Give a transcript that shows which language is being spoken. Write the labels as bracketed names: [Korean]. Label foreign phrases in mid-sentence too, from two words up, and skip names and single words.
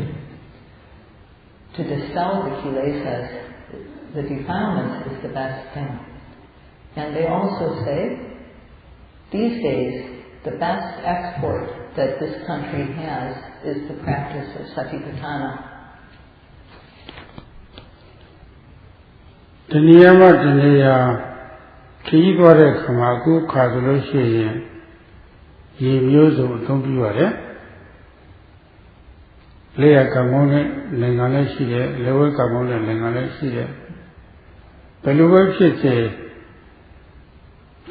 [English] To dispel the kilesas, the defilements, is the best thing. And they also say, these days, the best export that this country has is the practice of satipatthana. [Burmese] တနည်းအားဖြင့်ခရီးသွားတဲ့ခါမှာအခုခါဆိုလို့ရှိရင်ရေမျိုးစုံအသုံးပြုရတယ်လက်ရကံကောင်းတဲ့ နိုင်ငံလည်းရှိတယ်လက်ဝဲကံကောင်းတဲ့နိုင်ငံလည်းရှိတယ်ဘယ်လိုပဲဖြစ်စေတ